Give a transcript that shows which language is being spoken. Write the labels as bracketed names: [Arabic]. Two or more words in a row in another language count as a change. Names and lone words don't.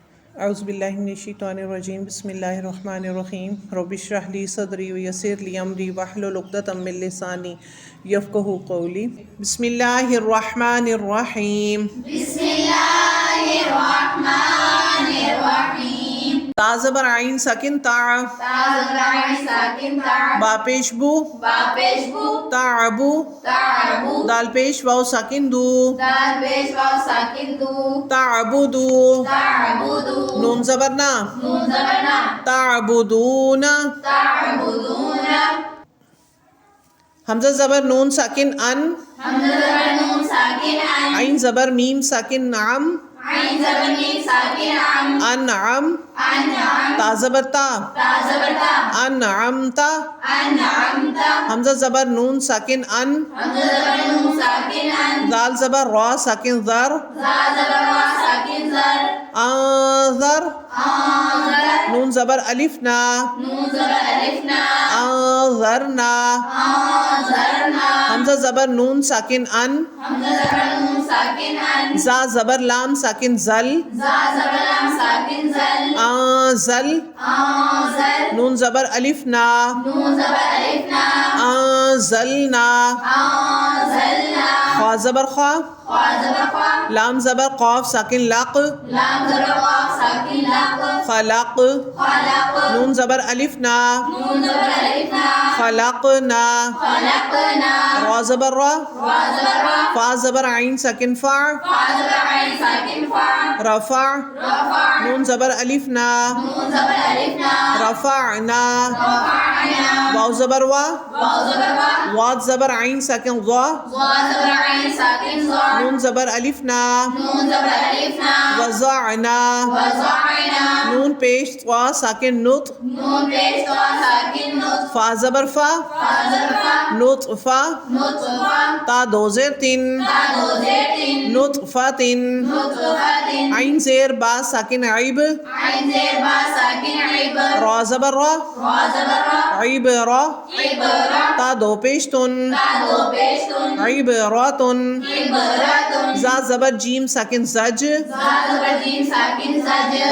[Arabic] اعوذ باللہ من الشیطان الرجیم بسم اللہ الرحمن الرحیم رب اشرح لی صدری ویسر لی امری واحلل عقدۃ من لسانی یفقہوا قولی۔ بسم اللہ الرحمن الرحیم۔ بسم اللہ الرحمن الرحیم۔ [Urdu] تا زبر عین ساکن تا، تا زبر عین ساکن تا، با پیش بو، با پیش بو، [Arabic] تعبو، تعبو، [Urdu] دال پیش واو ساکن دو، دال پیش واو ساکن دو، [Arabic] تعبدو، تعبدو، [Urdu] نون زبر نا، نون زبر نا، [Arabic] تعبدون، تعبدون، [Urdu] حمزہ زبر نون ساکن ان، حمزہ زبر نون ساکن ان، عین زبر میم ساکن نعم، عین زبر میم ساکن عم، [Arabic] انعم، انعم، [Urdu] تا زبر تا، تا زبر تا، [Arabic] انعمتا، انعمتا، [Urdu] حمزہ زبر نون ساکن ان، حمزہ زبر نون ساکن ان، دال زبر را ساکن ذر، زا زبر وا ساکن زر، [Arabic] انذر، آنذر، [Urdu] نون زبر الف نا، نون زبر الف نا، [Arabic] انذرنا، آنذرنا، [Urdu] حمزہ زبر نون ساکن ان، حمزہ زبر نون ساکن ان، زا زبر لام ساکن زل، زا زبر لام ساکن زل، [Arabic] انزل، آنزل، [Urdu] نون زبر الف نا، نون زبر الف نا، [Arabic] انزلنا، آنزلنا، [Urdu] خا زبر خا، خا زبر خا، لام زبر قاف ساکن لق، لام زبر قاف ساکن لق، [Arabic] خلق، خلق، [Urdu] نون زبر الف نا، نون زبر الف نا، [Arabic] خلقنا، خلقنا، [Urdu] را زبر را، را زبر را، فا زبر عین ساکن فا، فا زبر عین ساکن فا، [Arabic] رفع، رفع، [Urdu] نون زبر الف نا، نون زبر الف نا، [Arabic] رفعنا، رفعنا، [Urdu] واو زبر وا، واو زبر وا، واد زبر عین ساکن ضا، ضا زبر عین ساکن ضا، نون زبر الف نا، نون زبر الف نا، [Arabic] وضعنا، وضعنا، [Urdu] نون پیش طوا ساکن نطق، نون پیش طا ساکن نطف، فا زبر فا، فا زبر فا، [Arabic] نطفہ، نطفہ، [Urdu] تا دو زیر تین، تا دو زیر تین، [Arabic] نطفۃ، نطفۃ، [Urdu] عین زیر با ساکن عیب، عین زیر با ساکن عیب، را زبر را، را زبر را، [Arabic] عیب را، عبرا، [Urdu] تا دو پیش تن، تا دو پیش تن، [Arabic] عبراتن، عبراتن، [Urdu] زا زبر جیم ساکن زج، زا زبر جیم ساکن زجر،